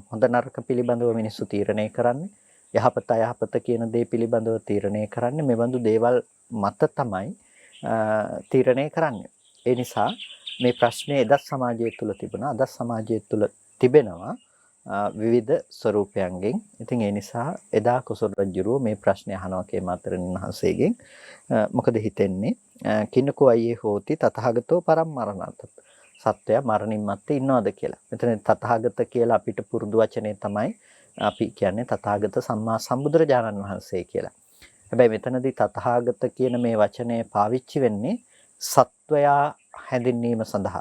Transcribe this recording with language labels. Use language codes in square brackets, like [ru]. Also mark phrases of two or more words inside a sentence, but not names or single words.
[si] හොඳ නරක පිළිබඳව මිනිස්සු තීරණය කරන්නේ, යහපත අයහපත කියන දේ පිළිබඳව තීරණය කරන්නේ මෙබඳු දේවල් මත තමයි තීරණය කරන්නේ. ඒ නිසා මේ ප්‍රශ්නේ එදත් සමාජය තුළ තිබුණා, අදත් සමාජය තුළ තිබෙනවා විවිධ ස්වරූපයන්ගෙන්. ඉතින් ඒ නිසා එදා කොසල් රජුරෝ මේ ප්‍රශ්නේ අහනවා කේමාතරණන් වහන්සේගෙන්. මොකද හිතෙන්නේ [pi] කින්නකෝ අයේ හෝති තථාගතෝ පරම්මරණත්. [si] සත්‍යය මරණින් මත්තේ ඉන්නවද කියලා. මෙතන තථාගත කියලා අපිට පුරුදු වචනේ තමයි අපි කියන්නේ තථාගත සම්මා සම්බුදුරජාණන් වහන්සේ කියලා. හැබැයි මෙතනදී තථාගත කියන මේ වචනේ පාවිච්චි වෙන්නේ සත්වයා හැඳින්වීම සඳහා.